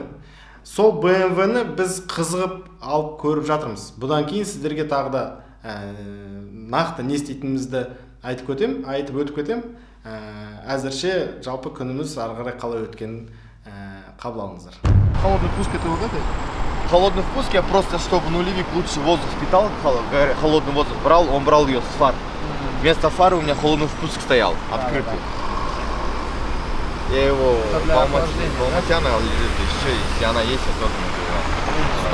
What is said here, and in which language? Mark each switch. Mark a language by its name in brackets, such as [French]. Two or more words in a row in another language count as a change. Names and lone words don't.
[Kazakh] Сол BMW-ні біз қызығып алып көріп жатырмыз. Бұдан кейін сіздерге тағы да нақты не істейтінімізді айтып өтіп кетем. Әзірше жалпы күніміз ары қарай қалай өткенін қабыл алыңыздар. [Russian] Холодный впуск это вот это? Холодный впуск я просто, чтобы нулевик лучше воздух впитал, холодный воздух брал, он брал ее с фар. Вместо фары у меня холодный впуск стоял, открытый. Я его в Алмате лежит, еще, если она есть, я тоже могу играть.